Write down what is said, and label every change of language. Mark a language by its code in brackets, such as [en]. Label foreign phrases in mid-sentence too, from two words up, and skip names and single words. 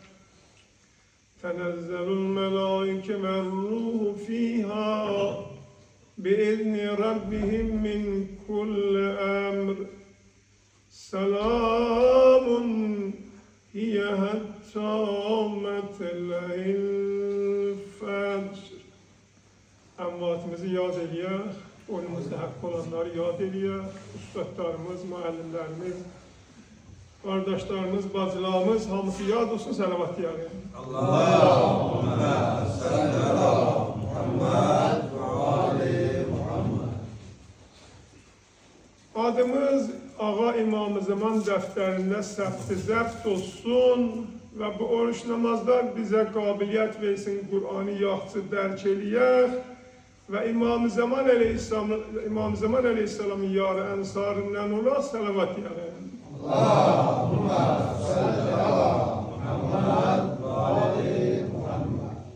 [ar] تنزل الملائكة والروح فيها بإذن ربهم من كل أمر سلام هي حتى مطلع الفجر. [az] Amvatımızı yad ediyor, önümüzde hak olanları yad ediyor, üstadlarımız, müəllimlərimiz, kardeşlerimiz, bacılarımız, hamısı yad olsun, salavat yani. [ar] اللهم صل على محمد وآل محمد. [az] Adımız Ağa İmam-ı Zaman dəftərində zəbt olsun və bu oruç namazlar bizə qabiliyyət versin, Qur'anı yaxşı dərk eləyək və İmam-ı Zaman Aleyhisselamın yarı ənsarından olaraq salavat deyək. [ar] اللهم صل على محمد وآل محمد.